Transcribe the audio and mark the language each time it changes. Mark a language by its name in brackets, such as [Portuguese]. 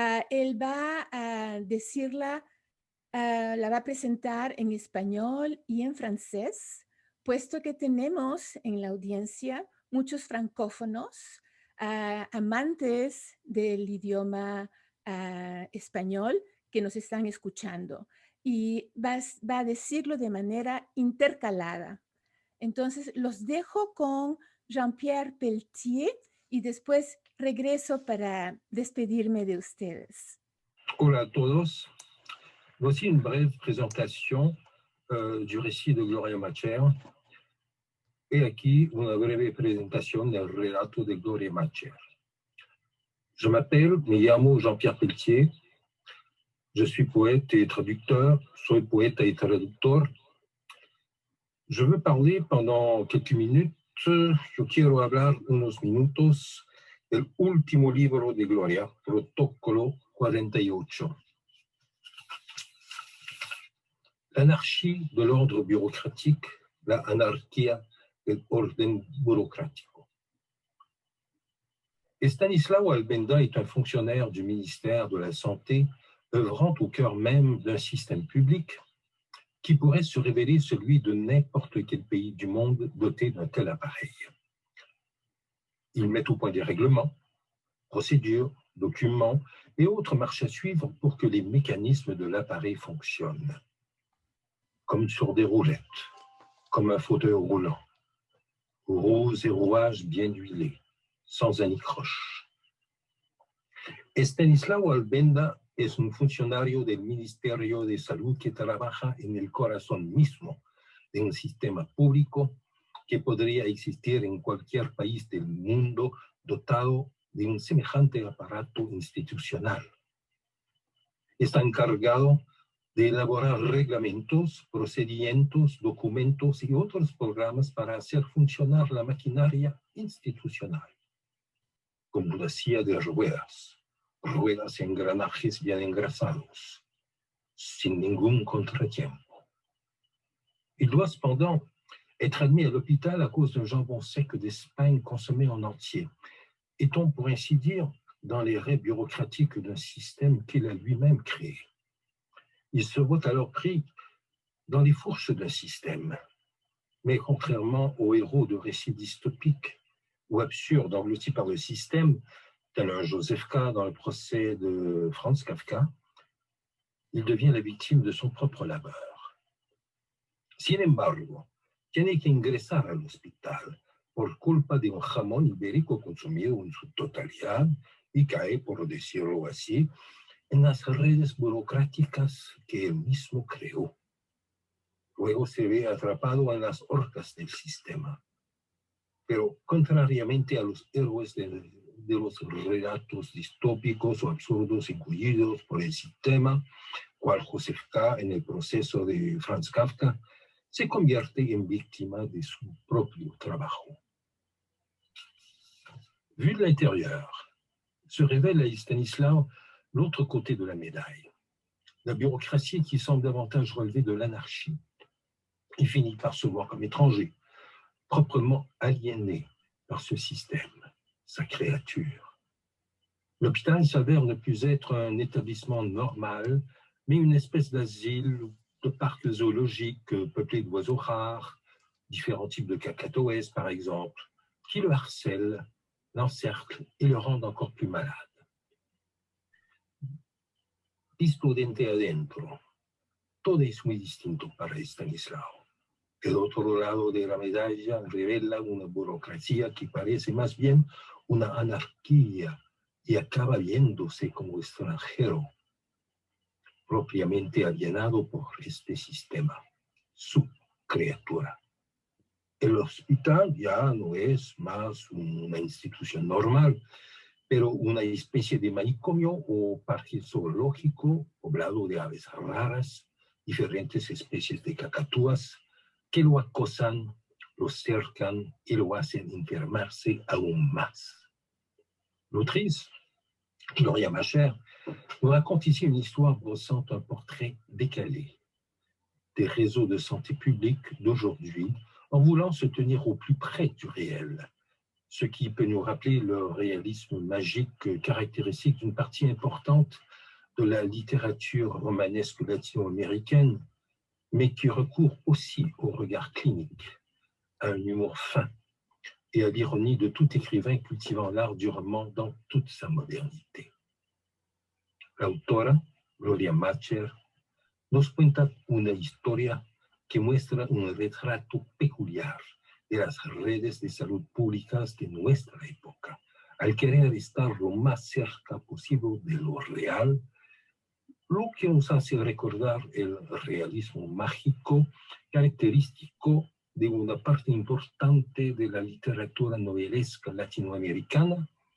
[Spanish] Él va a decirla, la va a presentar en español y en francés, puesto que tenemos en la audiencia muchos francófonos, amantes del idioma español que nos están escuchando. Y va a decirlo de manera intercalada. Entonces, los dejo con Jean-Pierre Peltier y después regreso para despedirme de ustedes. Hola a todos. [French] Voici une brève présentation du récit de Gloria Macher. Et [Spanish] aquí una breve presentación del relato de Gloria Macher. [French] Je [Spanish] me llamo Jean-Pierre Peltier. [French] Je suis poète et traducteur. [Spanish] Soy poeta y traductor. [French] Je veux parler pendant quelques minutes. [Spanish] Yo quiero hablar unos minutos del último libro de Gloria, Protocolo 48. [French] L'anarchie de l'ordre bureaucratique, [Spanish] la anarquía del orden burocrático. [French] Estanislao Albenda est un fonctionnaire du ministère de la Santé œuvrant au cœur même d'un système public qui pourrait se révéler celui de n'importe quel pays du monde doté d'un tel appareil. Il met au point des règlements, procédures, documents et autres marches à suivre pour que les mécanismes de l'appareil fonctionnent. Comme sur des roulettes, comme un fauteuil roulant, roues et rouages bien huilés, sans anicroche. [Spanish] Estanislao Albenda es un funcionario del Ministerio de Salud que trabaja en el corazón mismo de un sistema público que podría existir en cualquier país del mundo dotado de un semejante aparato institucional. Está encargado de elaborar reglamentos, procedimientos, documentos y otros programas para hacer funcionar la maquinaria institucional, como una silla de ruedas y engranajes bien engrasados, sin ningún contratiempo. [French] Il doit cependant être admis à l'hôpital à cause d'un jambon sec d'Espagne consommé en entier, étant pour ainsi dire dans les raies bureaucratiques d'un système qu'il a lui-même créé. Il se voit alors pris dans les fourches d'un système. Mais contrairement aux héros de récits dystopiques ou absurdes engloutis par le système, tel un Joseph K. dans le procès de Franz Kafka, il devient la victime de son propre labeur. [Spanish] Sin embargo, tiene que ingresar al hospital por culpa de un jamón ibérico consumido en su totalidad y cae, por decirlo así, en las redes burocráticas que él mismo creó. Luego se ve atrapado en las horcas del sistema. Pero contrariamente a los héroes de los relatos distópicos o absurdos incluidos por el sistema, cual Joseph K. en el proceso de Franz Kafka, se convierte en víctima de su propio trabajo. [French] Vu de l'intérieur, se révèle à Stanislao l'autre côté de la médaille, la bureaucratie qui semble davantage relever de l'anarchie. Il finit par se voir comme étranger, proprement aliéné par ce système, sa créature. L'hôpital s'avère ne plus être un établissement normal, mais une espèce d'asile, de parc zoologique peuplé d'oiseaux rares, différents types de cacatoès par exemple, qui le harcèlent, l'encerclent et le rendent encore plus malade. [Spanish] Visto dente adentro, todo es muy distinto para Estanislao. El otro lado de la medalla revela una burocracia que parece más bien una anarquía y acaba viéndose como extranjero. propiamente alienado por este sistema, su criatura. El hospital ya no es más una institución normal, pero una especie de manicomio o parque zoológico poblado de aves raras, diferentes especies de cacatúas que lo acosan, lo cercan y lo hacen enfermarse aún más. [French] L'autrice, Gloria Macher, nous raconte ici une histoire brossant un portrait décalé des réseaux de santé publique d'aujourd'hui en voulant se tenir au plus près du réel, ce qui peut nous rappeler le réalisme magique caractéristique d'une partie importante de la littérature romanesque latino-américaine, mais qui recourt aussi au regard clinique, à un humour fin et à l'ironie de tout écrivain cultivant l'art du roman dans toute sa modernité. [Spanish] La autora, Gloria Macher, nos cuenta una historia que muestra un retrato peculiar de las redes de salud públicas de nuestra época, al querer estar lo más cerca posible de lo real, lo que nos hace recordar el realismo mágico característico de una parte importante de la literatura novelesca latinoamericana,